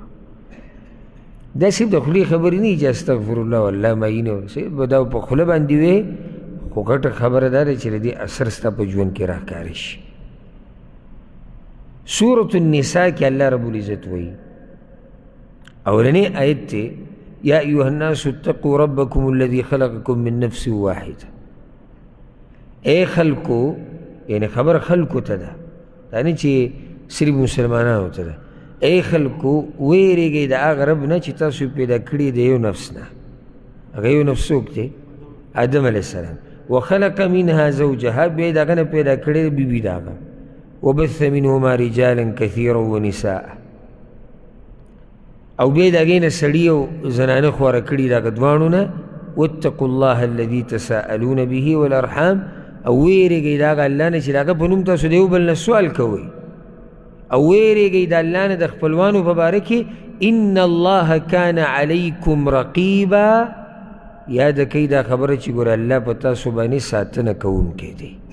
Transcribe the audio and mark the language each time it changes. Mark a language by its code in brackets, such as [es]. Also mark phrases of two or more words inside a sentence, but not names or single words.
[ps] دا صرف د خولې خبرې نه چې [ar] استغفر الله والله [ps] ما ویني، صرف به دا په خوله باندې وې، خو ګټه خبره دا ده چې د دې اثر ستا په ژوند کې راښکاره شي. [ar] سورة النساء کې الله رب العزت [ps] وایي اولنی آیت ته [ar] یا ایها الناس اتقوا ربکم الذي خلقکم من نفس واحده. [ps] اے خلکو، یعنی خبر خلکو ته ده، دا نه چې صرف مسلمانانو ته ده. اے خلکو ویرېږئ د هغه رب نه چې تاسو پیدا کړي د یو نفس نه. هغه یو نفس څوک دی؟ آدم [ar] علیه السلام. وخلق منها زوجها، [ps] بیا د هغه نه پیدا کړې بیبي د هغه. [ar] وبث منهما رجالا كثيرا ونساء، [ps] او بیا د هغې نه سړي او زنانه خواره کړي د هغه دواړو نه. [ar] واتقوا الله الذي تساءلون به والارحام، [ps] او ویرېږئ د هغه الله نه چې د هغه په نوم تاسو د یو بل نه سوال کوئ، او ویرېږئ د الله نه د خپلوانو په باره کې. [ar] ان الله کان علیکم رقیبا، [ps] یاده کوئ دا خبره چې ګوره الله په تاسو باندې ساتنه کوونکی دی.